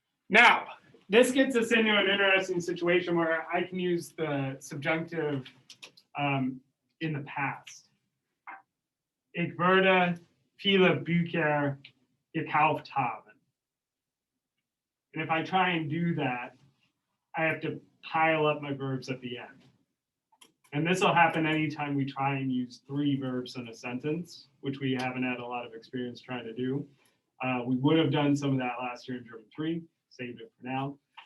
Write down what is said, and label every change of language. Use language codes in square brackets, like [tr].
[en] Now, this gets us into an interesting situation where I can use the subjunctive in the past. [de] Ich würde viele Bücher gekauft haben. [en] And if I try and do that, I have to pile up my verbs at the end. And this will happen anytime we try and use three verbs in a sentence, which we haven't had a lot of experience trying to do. We would have done some of that last year in German 3, saved it for now.